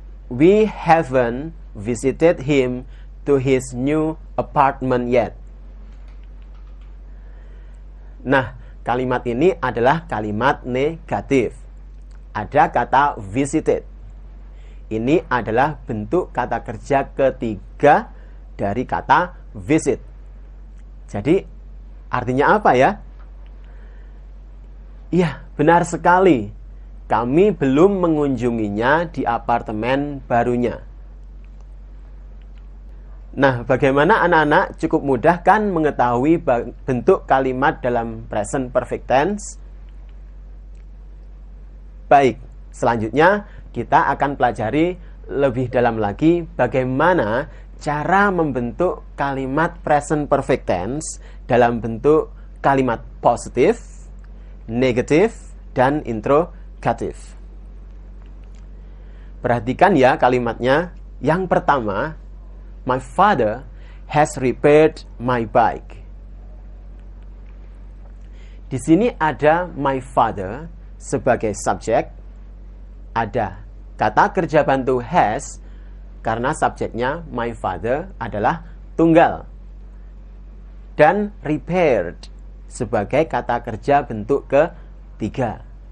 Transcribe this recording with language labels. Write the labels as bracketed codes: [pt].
[en] We haven't visited him to his new apartment yet. [id] Nah, kalimat ini adalah kalimat negatif. Ada kata visited. Ini adalah bentuk kata kerja ketiga dari kata visit. Jadi, artinya apa ya? Iya, benar sekali. Kami belum mengunjunginya di apartemen barunya. Nah, bagaimana anak-anak? Cukup mudah kan mengetahui bentuk kalimat dalam present perfect tense? Baik, selanjutnya kita akan pelajari lebih dalam lagi bagaimana cara membentuk kalimat present perfect tense dalam bentuk kalimat positif, negatif, dan interrogatif. Perhatikan ya kalimatnya. [en] Yang pertama, my father has repaired my bike. [id] Di sini ada my father sebagai subjek, ada kata kerja bantu has karena subjeknya my father adalah tunggal, dan repaired sebagai kata kerja bentuk ketiga.